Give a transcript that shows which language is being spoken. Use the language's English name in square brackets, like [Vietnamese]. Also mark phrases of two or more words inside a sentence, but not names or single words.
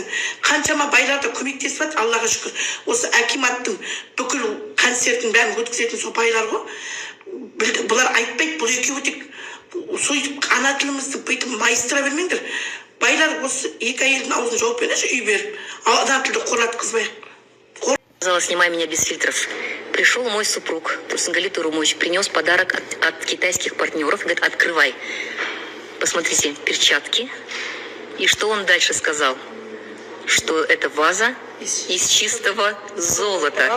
[Kazakh] Қаншама байларды көмектесіп жатыр, Аллаға шүкір. Осы Акиматтың бүкіл концертін бәрін өткізетін сол байлар ғой. Бұлар бұл екеуі тек сөйтіп ана тілімізді бүйтіп майыстыра бермеңдер. Байлар осы екі әйелдің аузын жауып беріңізші үй беріп, ал ана тілді қоратқызбайық. [Russian] Сказала, снимай меня без фильтров. Пришел мой супруг, Турсунгали Турумович, принес подарок от китайских партнеров. Говорит, открывай. Посмотрите, перчатки. И что он дальше сказал? Что это ваза из чистого золота.